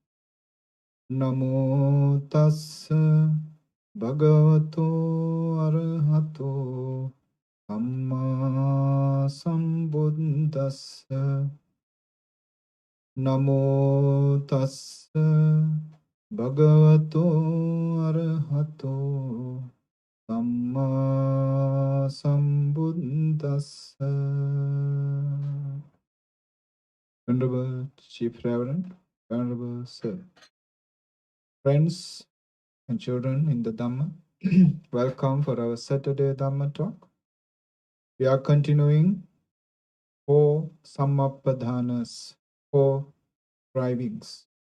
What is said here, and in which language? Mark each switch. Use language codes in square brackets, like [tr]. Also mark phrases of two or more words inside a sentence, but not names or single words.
[pi] Namo tassa bhagavato arahato samma sambuddhassa. Namo tassa bhagavato arahato Dhamma Sambuddhassa. [en] Venerable Chief Reverend, Venerable Sir, friends and children in the Dhamma, welcome for our Saturday Dhamma talk. We are continuing 4 Sammappadhānas, 4 Strivings.